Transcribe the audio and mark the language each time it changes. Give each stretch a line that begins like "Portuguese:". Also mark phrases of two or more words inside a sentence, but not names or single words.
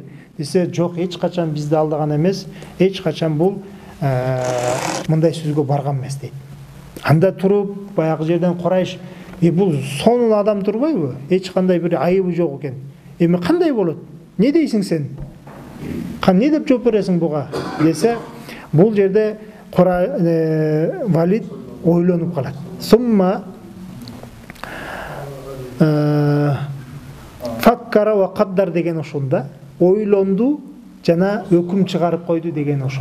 Kazakh: Десе, жоқ, ешқашан бізді алдаған емес, ешқашан бұл мындай сөзге барған емес дейді. Анда тұрып, баяғы жерден Құрайш, бұл сонун адам тұрбай бу? Ешқандай бір айыбы жоқ екен. Қандай болады? Не дейсің сен?
Kyrgyz: Не деп жооп бересиң буга десе, бул жерде Валид ойлонуп калат.
Arabic: ثم فكر وقدر
Kyrgyz: деген ошолда, ойлонду жана өкүм чыгарып койду деген ошол.